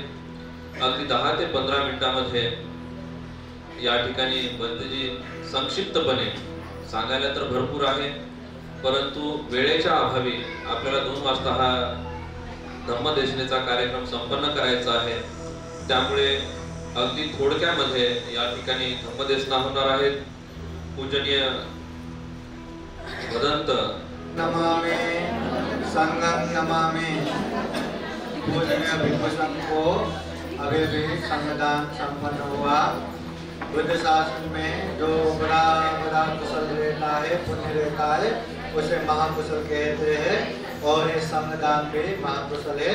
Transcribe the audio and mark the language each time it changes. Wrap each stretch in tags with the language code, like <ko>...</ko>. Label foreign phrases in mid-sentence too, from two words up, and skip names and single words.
<mr>अगदी 10 ते 15 मिनिटांमध्ये या ठिकाणी बंधेजी संक्षिप्तपणे सांगायला तर भरपूर आहे, परंतु वेळेच्या अभावी आपल्याला 2 वाजता हा धम्मदेशनेचा कार्यक्रम संपन्न करायचा आहे. त्यामुळे अगदी थोडक्यामध्ये या ठिकाणी धम्मदेशना होणार आहेत. पूजनीय भदंत</mr> <pi>नमामि संघं नमामि।</pi> <hi>पूजनीय भिक्खू संघ को अभी भी संगदान संपन्न हुआ। बुद्ध शासन में जो बड़ा बड़ा कुशल रहता है, पुण्य रहता है, उसे महाकुशल कहते हैं और ये संगदान भी महाकुशल है।</hi>